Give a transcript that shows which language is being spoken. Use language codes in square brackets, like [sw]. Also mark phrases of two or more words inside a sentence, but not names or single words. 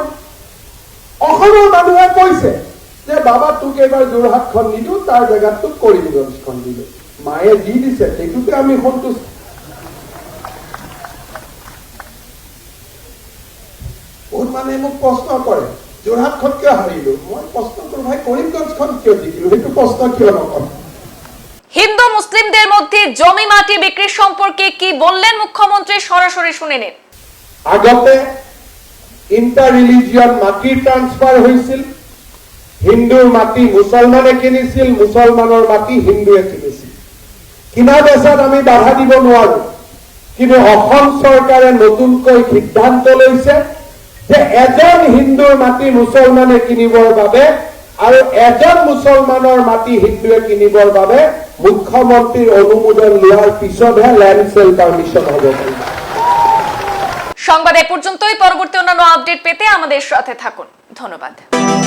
[as] অসমৰ মানুহে কৈছে যে বাবা তোক এবাৰ যোৰহাটখন নিদো, তাৰ জেগাত তোক কৰিমগঞ্জখন দিলো। মায়ে যি দিছে সেইটোতে আমি সন্তুষ্ট। বহুত মানুহে মোক প্ৰশ্ন কৰে যোৰহাটখন কিয় হাৰিলো, মই প্রশ্ন করি ভাই করিমগঞ্জখন কিয় জিকিলো, সেইটো প্রশ্ন কিয় নকর। [bn] হিন্দু মুসলিমদের মধ্যে জমি মাটি বিক্রি সম্পর্কে কি বললেন মুখ্যমন্ত্রী, সরাসরি শুনে নিন। আগতে [en] inter religion [bn] মাটি ট্রান্সফার হয়েছিল, হিন্দুর মাটি মুসলমানে কিনিছিল, মুসলমানের মাটি হিন্দুয়ে কিনিছিল। [as] কিনা বেচাত আমি বাধা দিব নোৱাৰো, কিন্তু অসম চৰকাৰে নতুনকৈ সিদ্ধান্ত লৈছে যে এজন হিন্দুৰ মাটি মুসলমানে কিনিবৰ বাবে আৰু এজন মুসলমানৰ মাটি হিন্দুৱে কিনিবৰ বাবে মুখ্যমন্ত্ৰীৰ অনুমোদন লোৱাৰ পিছতহে [en] land sale permission [as] হবে। [bn] সংবাদ এ পর্যন্তই। পরবর্তী অন্যান্য আপডেট পেতে আমাদের সাথে থাকুন। ধন্যবাদ।